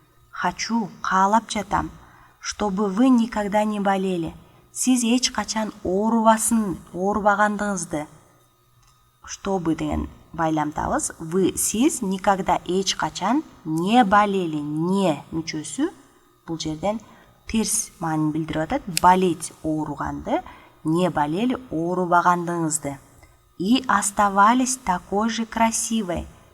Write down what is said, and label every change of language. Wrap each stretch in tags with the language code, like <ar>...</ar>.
<ru>Хочу,</ru> <ky>каалап жатам,</ky> <ru>чтобы вы никогда не болели.</ru> <ky>Сиз эч качан оорубагандыгыңызды. Чтобы деген байламтабыз. Вы, сиз никогда эч качан</ky> <ru>не болели.</ru> <ky>Не мүчөсү бул жерден терс маанини билдирип атат. Болеть ооруганды,</ky> <ru>не болели</ru> <ky>оорубагандыгыңызды.</ky> <ru>И оставались такой же красивой.</ru>